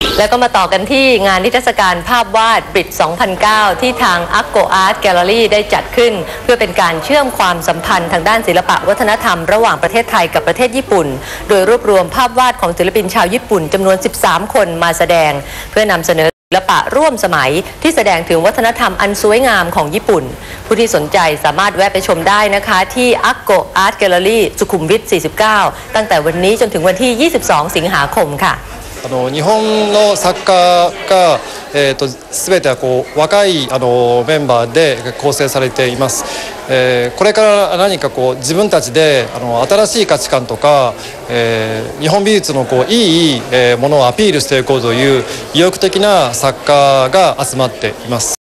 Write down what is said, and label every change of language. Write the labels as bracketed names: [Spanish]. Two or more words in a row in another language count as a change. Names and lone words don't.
[Thai] แล้วก็มาต่อกันที่งานนิทรรศการภาพวาดบริด2009ที่ทาง Akko Art Gallery ได้จัดขึ้นเพื่อเป็นการเชื่อมความสัมพันธ์ทางด้านศิลปะวัฒนธรรมระหว่างประเทศไทยกับประเทศญี่ปุ่นโดยรวบรวมภาพวาดของศิลปินชาวญี่ปุ่นจำนวน13คนมาแสดงเพื่อนำเสนอศิลปะร่วมสมัยที่แสดงถึงวัฒนธรรมอันสวยงามของญี่ปุ่นผู้ที่สนใจสามารถแวะไปชมได้นะคะที่ Akko Art Gallery สุขุมวิท 49 ตั้งแต่วันนี้จนถึงวันที่ 22 สิงหาคมค่ะ [Japanese] 日本の作家が、全ては若いメンバーで構成されています。これから何か自分たちで新しい価値観とか、日本美術のいいものをアピールしていこうという意欲的な作家が集まっています。